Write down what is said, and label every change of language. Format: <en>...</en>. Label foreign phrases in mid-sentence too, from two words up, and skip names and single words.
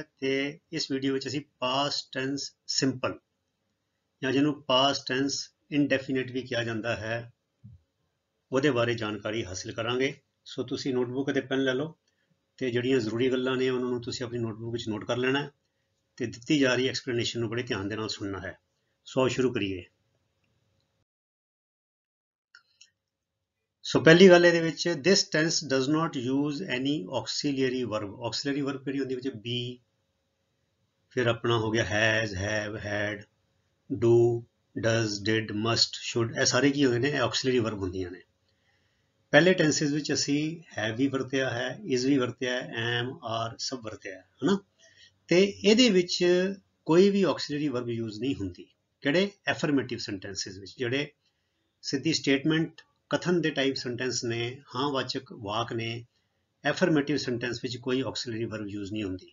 <pa>ਤੇ ਇਸ ਵੀਡੀਓ ਵਿੱਚ ਅਸੀਂ</pa> <en>past tense simple</en> <pa>ਜਾਂ ਜਿਹਨੂੰ</pa> <en>past tense indefinite</en> <pa>ਵੀ ਕਿਹਾ ਜਾਂਦਾ ਹੈ ਉਹਦੇ ਬਾਰੇ ਜਾਣਕਾਰੀ ਹਾਸਿਲ ਕਰਾਂਗੇ। ਸੋ ਤੁਸੀਂ ਨੋਟਬੁੱਕ ਅਤੇ ਪੈਨ ਲੈ ਲਓ ਤੇ ਜਿਹੜੀਆਂ ਜ਼ਰੂਰੀ ਗੱਲਾਂ ਨੇ ਉਹਨਾਂ ਨੂੰ ਤੁਸੀਂ ਆਪਣੀ ਨੋਟਬੁੱਕ ਵਿੱਚ ਨੋਟ ਕਰ ਲੈਣਾ ਹੈ ਤੇ ਦਿੱਤੀ ਜਾ ਰਹੀ ਐਕਸਪਲੇਨੇਸ਼ਨ ਨੂੰ ਬੜੇ ਧਿਆਨ ਦੇ ਨਾਲ ਸੁਣਨਾ ਹੈ। ਸੋ ਆਓ ਸ਼ੁਰੂ ਕਰੀਏ। ਸੋ ਪਹਿਲੀ ਗੱਲ ਇਹਦੇ ਵਿੱਚ</pa> <en>this tense does not use any auxiliary verb। auxiliary verb</en> <pa>ਕਿਹੜੀ ਹੁੰਦੀ ਵਿੱਚ be, ਫਿਰ ਆਪਣਾ ਹੋ ਗਿਆ</pa> <en>has, have, had, do, does, did, must, should,</en> <pa>ਇਹ ਸਾਰੇ ਕੀ ਹੁੰਦੇ ਨੇ? ਇਹ</pa> <en>auxiliary verb</en> <pa>ਹੁੰਦੀਆਂ ਨੇ। ਪਹਿਲੇ ਟੈਂਸਿਸ ਵਿੱਚ ਅਸੀਂ have ਵੀ ਵਰਤਿਆ ਹੈ, is ਵੀ ਵਰਤਿਆ ਹੈ,</pa> <en>am, are</en> <pa>ਸਭ ਵਰਤਿਆ ਹੈ, ਹਨਾ? ਤੇ ਇਹਦੇ ਵਿੱਚ ਕੋਈ ਵੀ</pa> <en>auxiliary verb use</en> <pa>ਨਹੀਂ ਹੁੰਦੀ। ਕਿਹੜੇ?</pa> <en>affirmative sentences</en> <pa>ਵਿੱਚ, ਜਿਹੜੇ ਸਿੱਧੀ ਸਟੇਟਮੈਂਟ ਕਥਨ ਦੇ</pa> <en>type sentence</en> <pa>ਨੇ, ਹਾਂ ਵਾਚਕ ਵਾਕ ਨੇ,</pa> <en>affirmative sentence</en> <pa>ਵਿੱਚ ਕੋਈ</pa> <en>auxiliary verb use</en> <pa>ਨਹੀਂ ਹੁੰਦੀ।</pa>